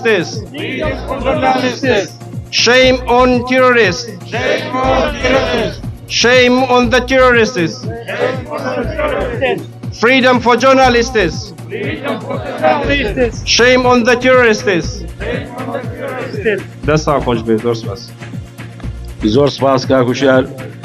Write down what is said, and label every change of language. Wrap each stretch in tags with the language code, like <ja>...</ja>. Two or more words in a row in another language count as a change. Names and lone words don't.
<en>Freedom for journalists. Shame on terrorists. Shame on terrorists. Shame on the terrorists. Shame on the terrorists. Freedom for journalists. Freedom for journalists. Shame on the terrorists. Shame on the terrorists.</en> <ckb>دەستان خۆش بێت، زۆر سپاس. زۆر سپاس کاک وشار.</ckb>